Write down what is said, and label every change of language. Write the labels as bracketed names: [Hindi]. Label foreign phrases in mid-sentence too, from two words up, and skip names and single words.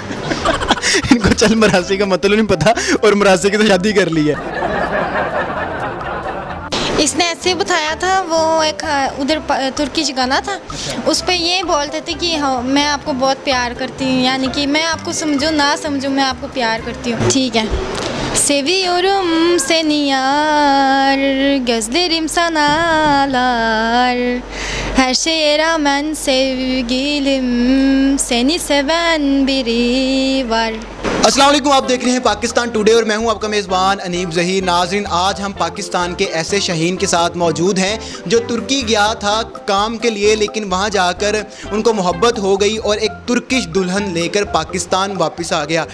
[Urdu] ان کو چل مراسی کا مطلب نہیں پتا اور مراسی کی تو شادی کر لی ہے. اس نے ایسے بتایا تھا, وہ ایک ادھر ترکیش گانا تھا, اس پہ یہ بولتے تھے کہ میں آپ کو بہت پیار کرتی ہوں, یعنی کہ میں آپ کو سمجھوں نہ سمجھوں میں آپ کو پیار کرتی ہوں. ٹھیک ہے. [Turkish] Seviyorum seni yar, gözlerim sanalar, her şeye rağmen sevgilim, seni seven biri var. [Urdu] السلام علیکم, آپ دیکھ رہے ہیں پاکستان ٹوڈے اور میں ہوں آپ کا میزبان انیب ظہیر. ناظرین آج ہم پاکستان کے ایسے شہین کے ساتھ موجود ہیں جو ترکی گیا تھا کام کے لیے, لیکن وہاں جا کر ان کو محبت ہو گئی اور ایک ترکش دلہن لے کر پاکستان واپس آ گیا.